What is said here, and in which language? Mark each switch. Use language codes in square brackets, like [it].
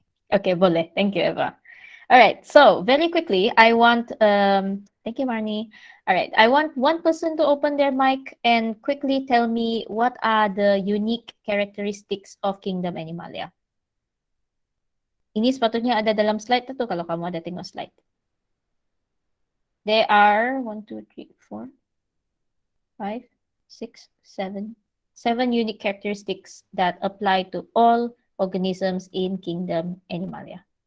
[en] Okay, [ms] boleh. [en] Thank you, Eva. All right, so very quickly, I want, thank you, Marnie. All right, I want one person to open their mic and quickly tell me what are the unique characteristics of Kingdom Animalia. [ms] Ini sepatutnya ada dalam slide tu kalau kamu ada tengok slide. [en] There are 1, 2, 3, 4, 5, 6, 7 unique characteristics that apply to all organisms in Kingdom Animalia.